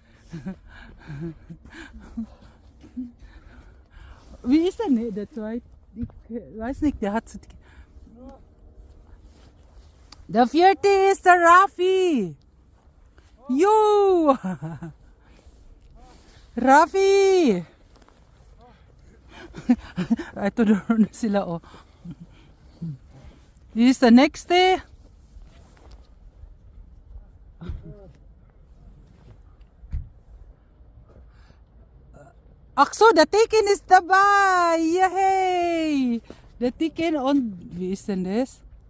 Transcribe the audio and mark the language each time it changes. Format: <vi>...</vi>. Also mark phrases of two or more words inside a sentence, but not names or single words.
<de>Wie ist denn der zweite? Ich weiß nicht, der hat so. Der vierte ist der Raffi. Jo! Raffi!</de> <tl>Ito doon sila oh.</tl> <de>Wie ist der nächste? Ach so, der Tekken ist dabei. Yay! Der Tekken und wie ist denn das?</de>